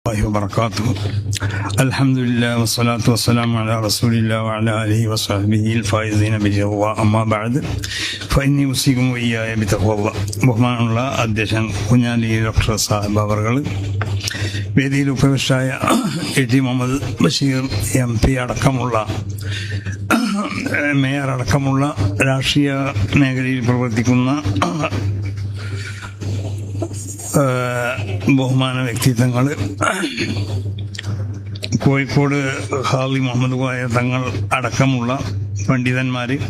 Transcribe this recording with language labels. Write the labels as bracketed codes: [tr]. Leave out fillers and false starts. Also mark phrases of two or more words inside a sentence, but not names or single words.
[ar] وبركاته. الحمد لله والصلاة والسلام على رسول الله وعلى آله وصحبه الفائزين بالجواب. أما بعد فإني أوصيكم وإياي بتقوى الله. [ml] ബഹുമാനമുള്ള അധ്യക്ഷൻ കുഞ്ഞാലി ഡോക്ടർ സാഹിബ് അവർ, വേദിയിൽ ഉപവിഷ്ടായ എ ടി മുഹമ്മദ് ബഷീർ MP അടക്കമുള്ള മേയർ അടക്കമുള്ള രാഷ്ട്രീയ മേഖലയിൽ പ്രവർത്തിക്കുന്ന ബഹുമാന വ്യക്തിത്വങ്ങൾ, കോഴിക്കോട് ഹാളി മുഹമ്മദ് കോയ തങ്ങൾ അടക്കമുള്ള പണ്ഡിതന്മാർ,